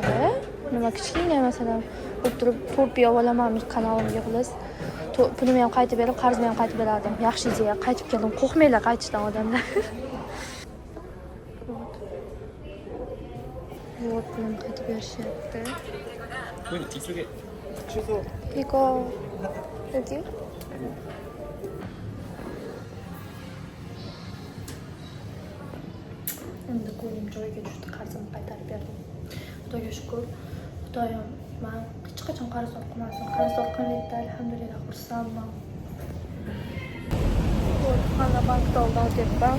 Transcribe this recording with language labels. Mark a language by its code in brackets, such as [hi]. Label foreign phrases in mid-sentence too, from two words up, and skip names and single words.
[uz] Nima kichkina masalan, o'tirib 4 piyo olaman kanalimga xullas. Pulimni ham qaytib berib, qarzimni ham qaytib berardim. Yaxshi ideya. Qaytib keldim. Qo'rqmanglar qaytishdan odamlar. Вот, pulim qaytib berishyapti. [ko] 고객님 이쪽에 취소. 이거 여기? [uz] Endi qo'lim joyiga tushdi, qarzimni qaytarib berdim. Xudoga shukr. Xudoyim, men hech qachon qarz olmadim. Qarz olganlikda alhamdulillah xursandman. Mana bankda oldim debman.